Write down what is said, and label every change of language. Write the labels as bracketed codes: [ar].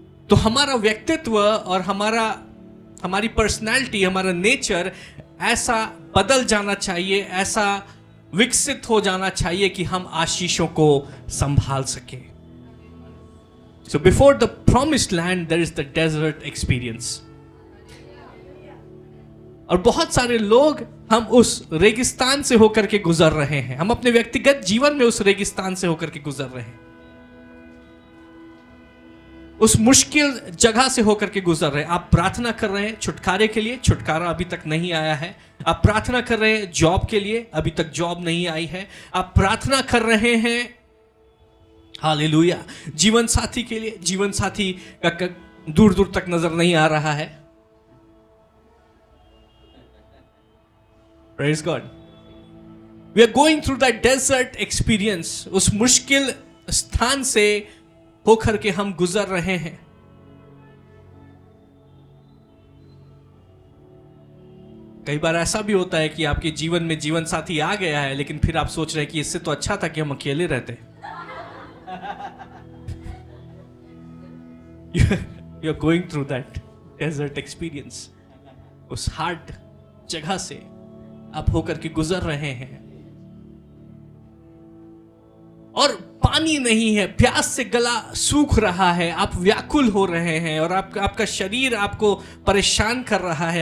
[hi] तो हमारा व्यक्तित्व और हमारी पर्सनैलिटी, हमारा नेचर ऐसा बदल जाना चाहिए, ऐसा विकसित हो जाना चाहिए कि हम आशीषों को संभाल सकें। [en] So before the promised land there is the desert experience. [hi] और बहुत सारे लोग हम उस रेगिस्तान से होकर के गुजर रहे हैं, हम अपने व्यक्तिगत जीवन में उस रेगिस्तान से होकर के गुजर रहे हैं, उस मुश्किल जगह से होकर के गुजर रहे हैं। आप प्रार्थना कर रहे हैं छुटकारे के लिए, छुटकारा अभी तक नहीं आया है। आप प्रार्थना कर रहे हैं जॉब के लिए, अभी तक जॉब नहीं आई है। आप प्रार्थना कर रहे हैं, हालेलुया, जीवन साथी के लिए, जीवन साथी का दूर दूर तक नजर नहीं आ रहा है। [en] Praise God. We are going through that desert experience. [hi] उस मुश्किल स्थान से होकर के हम गुजर रहे हैं। कई बार ऐसा भी होता है कि आपके जीवन में जीवन साथी आ गया है, लेकिन फिर आप सोच रहे हैं कि इससे तो अच्छा था कि हम अकेले रहते। [en] You are going through that desert experience. [hi] उस हार्ड जगह से आप होकर के गुजर रहे हैं और पानी नहीं है, प्यास से गला सूख रहा है, आप व्याकुल हो रहे हैं और आपका शरीर आपको परेशान कर रहा है।